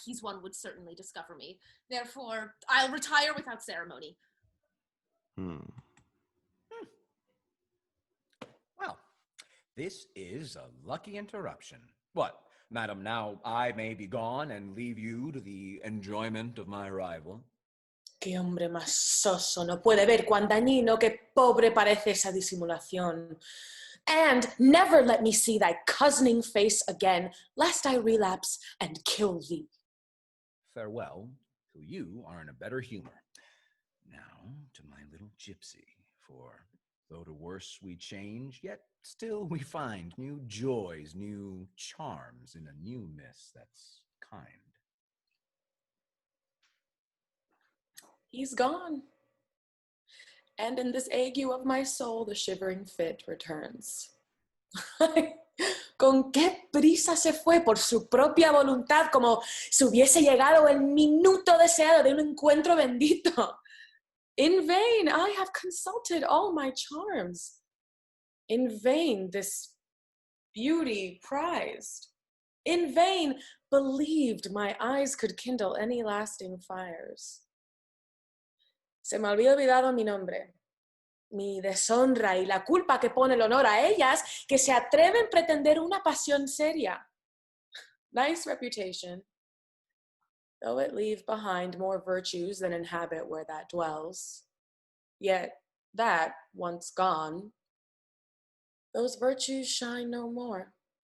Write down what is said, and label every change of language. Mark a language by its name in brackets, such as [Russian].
[English] He's one would certainly discover me. Therefore, I'll retire without ceremony. Well, this is a lucky interruption. What, madam, now I may be gone and leave you to the enjoyment of my arrival? [Spanish] Qué hombre más soso. No puede ver cuán dañino, qué pobre parece esa disimulación. [English] And never let me see thy cozening face again, lest I relapse and kill thee. Farewell, till you are in a better humor. Now to my little gypsy, for though to worse we change, yet still we find new joys, new charms in a newness that's kind. He's gone. And in this ague of my soul, the shivering fit returns. [Spanish] Con qué prisa se fue por su propia voluntad, como si hubiese llegado el minuto deseado de un encuentro bendito. [English] In vain I have consulted all my charms. In vain this beauty prized. In vain believed my eyes could kindle any lasting fires. [Spanish] Se me había olvidado mi nombre, mi deshonra y la culpa que pone el honor a ellas que se atreven a pretender una pasión seria. [English] Nice reputation, though it leave behind more virtues than inhabit where that dwells. Yet that, once gone, those virtues shine no more.